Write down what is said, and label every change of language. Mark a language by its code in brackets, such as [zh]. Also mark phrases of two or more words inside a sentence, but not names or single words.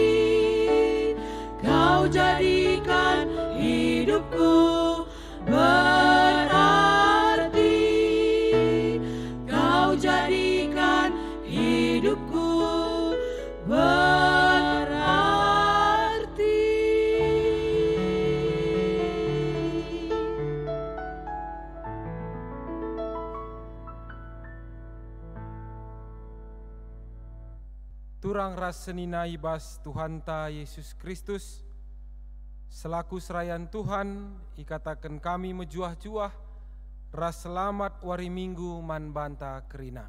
[id] Kau jadikan hidupku berarti. Kau jadikan hidupku berarti. [btx] Turang ras senina ibas Tuhanta Yesus Kristus, selaku serayan Tuhan, ikatakan kami mejuah-juah, ras selamat wari minggu man banta kerina.